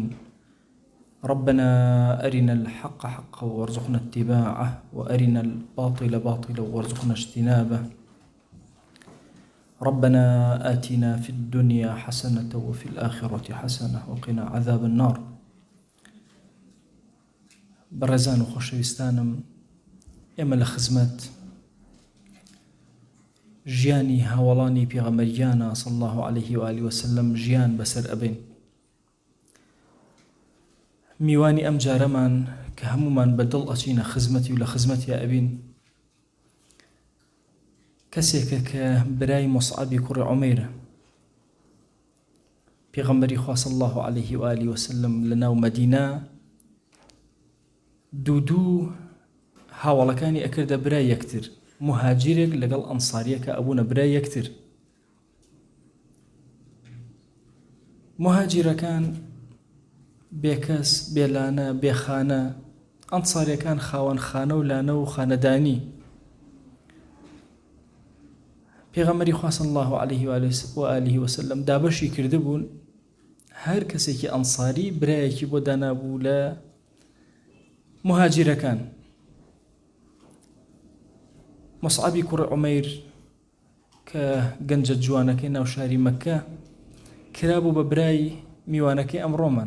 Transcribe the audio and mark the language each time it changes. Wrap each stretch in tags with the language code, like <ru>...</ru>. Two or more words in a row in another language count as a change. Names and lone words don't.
<ar>ربنا أرنا الحق حقا وارزقنا اتباعه وأرنا الباطل باطلا وارزقنا اجتنابه. ربنا آتنا في الدنيا حسنة وفي الآخرة حسنة وقنا عذاب النار.</ar> <ckb>بەڕێزان و خۆشەویستانم، ئێمە لە خزمەت ژیانی هاوڵانی پێغەمبەریانە</ckb> <ar>صلی الله عليه وآله وسلم</ar> <ckb>ژیان بەسەر ئەبین. میوانی ئەم جارەمان کە هەمومان بەدڵ ئەچینە خزمەتی و لە خزمەتی ئەبین کەسێکە کە برای مصعبی کوڕی عومەیرە. پێغەمبەری خوا</ckb> <ar>صلی الله عليه وآله وسلم</ar> <ckb>لە ناو مەدینە دوو هاوڵەکانی ئەکردە برای یەکتر، مهاجرێک لەگەڵ ئەنساریەکە ئەبوونە برای یەکتر. مهاجرەکان بێکەس بێلانە بێخانە، ئەنساریەکان خاوەن خانە و لانە و خانەدانی. پێغەمبەری خوا</ckb> <ar>صلی الله عليه وآله وسلم</ar> <ckb>دابەشی کردبوون هەر کەسێکی ئەنساری برایەکی بۆ دانابوو لە مهاجرەکان. مصعبی کوڕی عومەیر کە گەنجە جوانەکەی ناو شاری مەککە کرابوو بە برای میوانەکەی ئەمڕۆمان.</ckb>